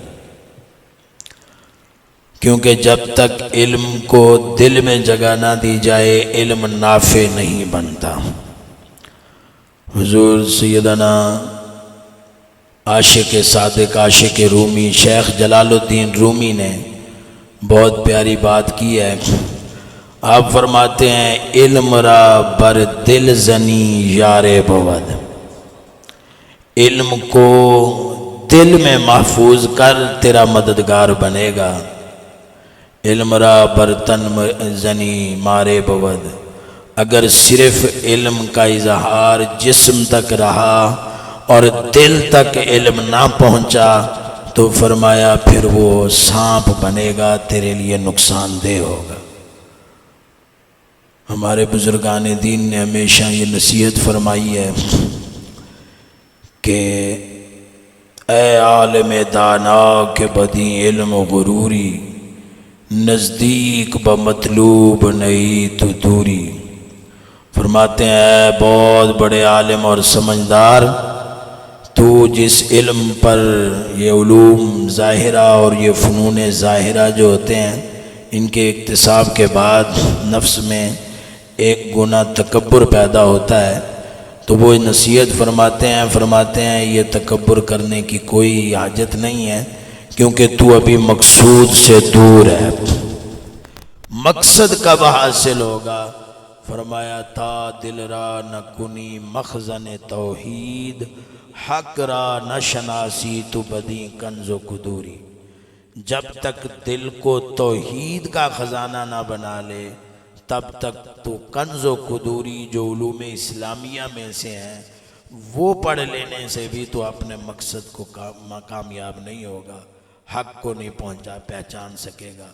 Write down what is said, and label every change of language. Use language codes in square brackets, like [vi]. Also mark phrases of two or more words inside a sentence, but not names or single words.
[ur] کیونکہ جب تک علم کو دل میں جگہ نہ دی جائے علم نافع نہیں بنتا۔ حضور سیدنا عاشق صادق عاشق رومی شیخ جلال الدین رومی نے بہت پیاری بات کی ہے. آپ فرماتے ہیں [fa] علم را بر دل زنی یار بود. [ur] علم کو دل میں محفوظ کر تیرا مددگار بنے گا. [fa] علم را بر تن زنی مارے بود. [ur] اگر صرف علم کا اظہار جسم تک رہا اور دل تک علم نہ پہنچا تو فرمایا پھر وہ سانپ بنے گا، تیرے لیے نقصان دہ ہوگا. ہمارے بزرگان دین نے ہمیشہ یہ نصیحت فرمائی ہے کہ [fa] اے عالم دانا کے بدی علم و غروری، نزدیک بمطلوب نہیں تو دوری. [ur] فرماتے ہیں اے بہت بڑے عالم اور سمجھدار، تو جس علم پر یہ علوم ظاہرہ اور یہ فنون ظاہرہ جو ہوتے ہیں ان کے اکتساب کے بعد نفس میں ایک گناہ تکبر پیدا ہوتا ہے، تو وہ نصیحت فرماتے ہیں یہ تکبر کرنے کی کوئی حاجت نہیں ہے، کیونکہ تو ابھی مقصود سے دور ہے. مقصد کب حاصل ہوگا؟ [fa] فرمایا تا دل را نہ کنی مخزن توحید، حق را نہ شناسی تو بدی کنز و قدوری. [ur] جب تک دل کو توحید کا خزانہ نہ بنا لے تب تک تو کنز و قدوری جو علوم اسلامیہ میں سے ہیں وہ پڑھ لینے سے بھی تو اپنے مقصد کو کامیاب نہیں ہوگا، حق کو نہیں پہچان سکے گا.